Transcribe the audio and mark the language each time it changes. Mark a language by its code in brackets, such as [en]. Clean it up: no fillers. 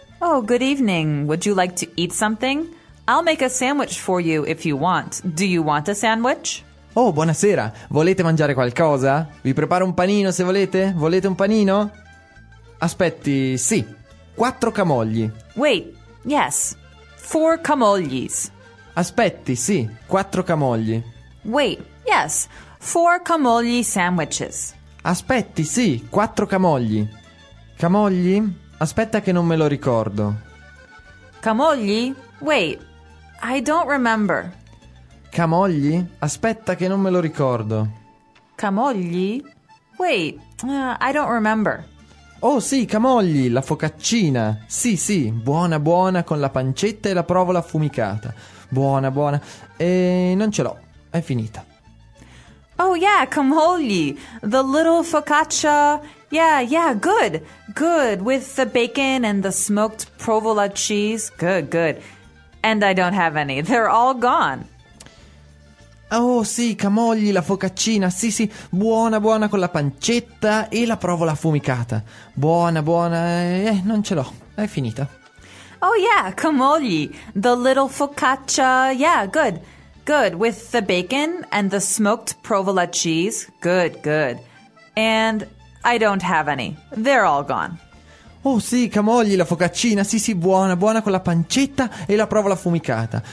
[en] Oh, good evening. Would you like to eat something? I'll make a sandwich for you if you want. Do you want a sandwich? [it] Oh, buonasera. Volete mangiare qualcosa? Vi preparo un panino se volete. Volete un panino? Aspetti, sì. Quattro camogli. [en] Wait, yes. Four camoglis. [it] Aspetti, sì. Quattro camogli. [en] Wait, yes. Four camogli sandwiches. [it] Aspetti, sì. Quattro camogli. Camogli? Aspetta che non me lo ricordo. [en] Camogli? Wait, I don't remember. [it] Camogli? Aspetta che non me lo ricordo. [en] Camogli? Wait, I don't remember. [it] Oh sì, camogli, la focaccina. Sì, sì, buona, buona, con la pancetta e la provola affumicata. Buona, buona. E non ce l'ho, è finita. [en] Oh yeah, camogli, the little focaccia. Yeah, yeah, good, good, with the bacon and the smoked provola cheese. Good, good. And I don't have any, they're all gone. [it] Oh sì, camogli, la focaccina, sì sì, buona buona con la pancetta e la provola affumicata. Buona buona, non ce l'ho, è finita. [en] Oh yeah, camogli, the little focaccia, yeah, good, good, with the bacon and the smoked provola cheese, good, good. And I don't have any, they're all gone. [it] Oh sì, camogli, la focaccina, sì sì, buona buona con la pancetta e la provola affumicata.